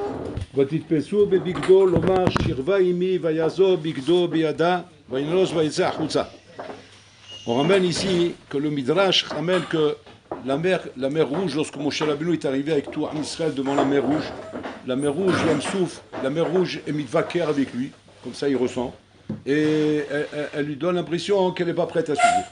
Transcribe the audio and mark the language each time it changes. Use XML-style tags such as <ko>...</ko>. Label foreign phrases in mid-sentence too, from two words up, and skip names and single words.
<he>ותתפסו בבגדו לומר שכבה עמי ויעזוב בגדו בידה וינרוש ויצא החוצה.</he> <fr>On ramène ici que le Midrash ramène que la mer Rouge, lorsque Moshe Rabbeinu est arrivé avec tout Israël devant la mer Rouge, Yam Souf, la mer Rouge est mitvaker avec lui, comme ça il ressent, et elle lui donne l'impression qu'elle n'est pas prête à s'ouvrir.</fr>